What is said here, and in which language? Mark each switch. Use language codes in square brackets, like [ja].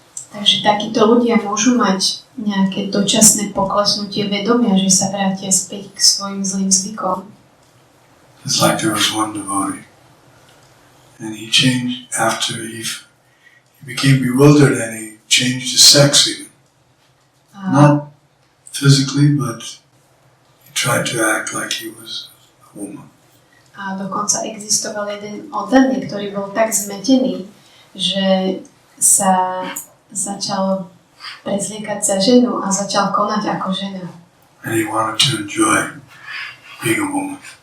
[sk] Takže takíto ľudia môžu mať nejaké dočasné poklesnutie vedomia, že sa vrátia späť k svojim zlým zvykom. [en] It's like there was one devotee, and he changed after he became bewildered and he changed his sex even. Not physically, but he tried to act like he was a woman. [sk] A dokonca existoval jeden oddaný, ktorý bol tak zmetený, že sa začal prezliekať za ženu a začal konať ako žena. [en] And he wanted to enjoy being a woman.